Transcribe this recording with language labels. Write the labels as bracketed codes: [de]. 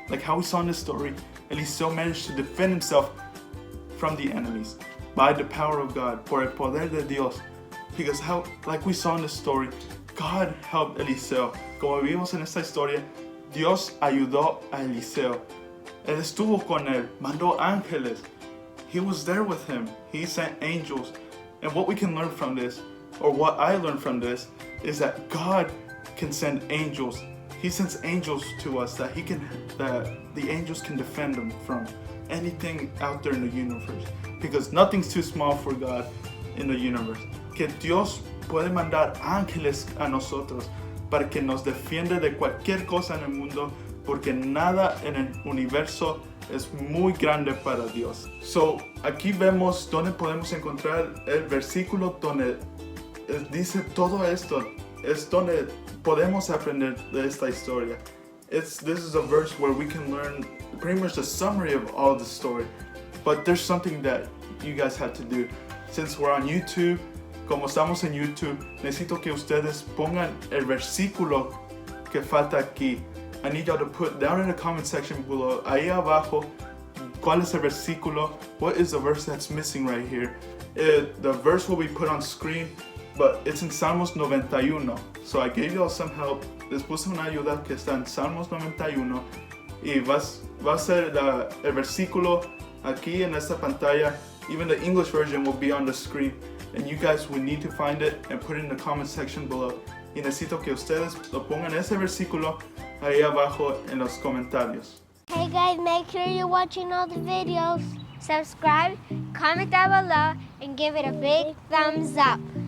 [en] Like how we saw in the story, Eliseo managed to defend himself from the enemies by the power of God, [es] por el poder de Dios. [en] Because like we saw in the story, God helped Eliseo. [es] Como vimos en esta historia, Dios ayudó a Eliseo. Él estuvo con él, mandó ángeles. [en] He was there with him. He sent angels. And what we can learn from this, or what I learned from this, is that God can send angels. He sends angels to us that the angels can defend them from anything out there in the universe. Because nothing's too small for God in the universe. [es] Que Dios puede mandar ángeles a nosotros para que nos defienda de cualquier cosa en el mundo, porque nada en el universo es muy grande para Dios. [en] So, [es] aquí vemos donde podemos encontrar el versículo donde dice todo esto. Es donde podemos aprender de esta historia. [en] This is a verse where we can learn pretty much the summary of all the story. But there's something that you guys have to do. Since we're on YouTube, [es] como estamos en YouTube, necesito que ustedes pongan el versículo que falta aquí. [en] I need y'all to put down in the comment section below, [es] ahí abajo, cuál es el versículo, [en] what is the verse that's missing right here. The verse will be put on screen, but it's in Salmos 91. So I gave y'all some help. [es] Les puse una ayuda que está en Salmos 91 y va a ser el versículo aquí en esta pantalla. [en] Even the English version will be on the screen, and you guys will need to find it and put it in the comment section below. [es] Y necesito que ustedes lo pongan ese versículo ahí abajo en los comentarios. [en] Hey guys, make sure you're watching all the videos. Subscribe, comment down below, and give it a big thumbs up.